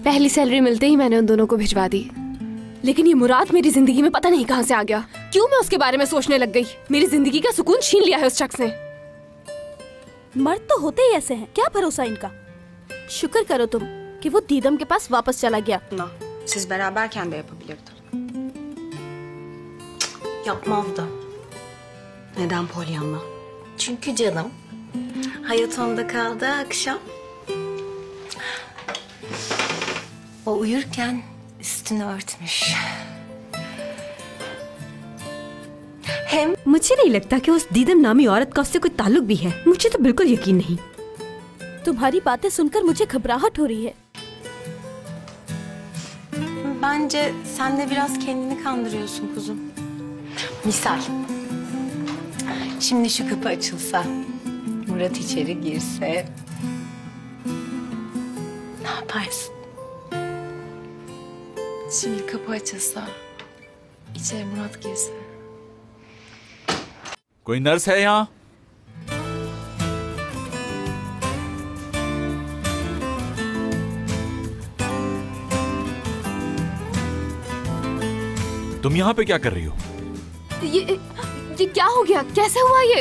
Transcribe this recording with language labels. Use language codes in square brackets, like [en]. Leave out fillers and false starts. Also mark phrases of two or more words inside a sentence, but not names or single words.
[hi] पहली सैलरी मिलते ही मैंने उन दोनों को भिजवा दी। लेकिन ये मुराद मेरी जिंदगी में पता नहीं कहां से आ गया। क्यों मैं उसके बारे में सोचने लग गई? मेरी जिंदगी का सुकून छीन लिया है उस शख्स ने। मर्द तो होते ही ऐसे हैं, क्या भरोसा इनका। शुक्र करो तुम कि वो दीदम के पास वापस चला gaya. [tr] Siz beraberken de yapabilirdi. Yapmazdı. Neden Pollyanna? Çünkü canım hayat onda kaldı akşam. O uyurken üstünü örtmüş. Hem [hi] मुझे नहीं लगता कि उस दीदम नामी औरत का उससे कोई ताल्लुक भी है। मुझे तो बिल्कुल यकीन नहीं। तुम्हारी बातें सुनकर मुझे घबराहट हो रही है। [tr] bence sen de biraz kendini kandırıyorsun kuzum. Misal. Şimdi şu kapı açılsa, Murat içeri girse, ne yaparsın? Şimdi kapı açılsa, içeri Murat girse. [hi] कोई नर्स है यहाँ? तुम यहाँ पे क्या कर रही हो? ये क्या हो गया? कैसे हुआ ये?